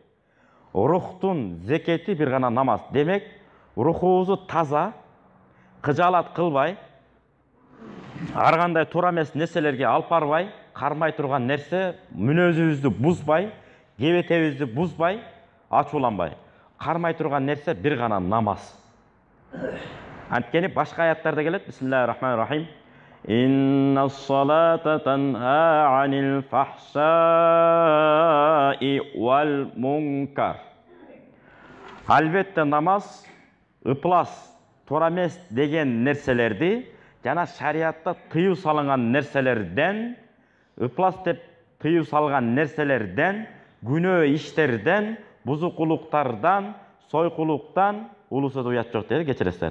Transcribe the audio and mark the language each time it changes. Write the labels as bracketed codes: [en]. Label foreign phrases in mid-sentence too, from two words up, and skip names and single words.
[ky] Рухтун зекети бир гана намаз. Демек, рухубузду таза, кыжаалат кылбай, ар кандай туура эмес нерселерге алып барбай, кармай турган нерсе, мүнөзүбүздү бузбай, кебетебизди бузбай, ачууланбай, кармай турган нерсе бир гана намаз. Анткени башка аяттарда келет. [ar] بسم الله الرحمن الرحيم إن الصلاة تنهى عن الفحشاء والمنكر. [ky] Албетте намаз ыплас, туура эмес деген нерселерди жана шариатта тыюу салынган нерселерден, ыплас деп тыюу салган нерселерден, күнөө иштерден, бузукулуктардан, сойкулуктан улусуда уят жок дейт, кечиресиздер.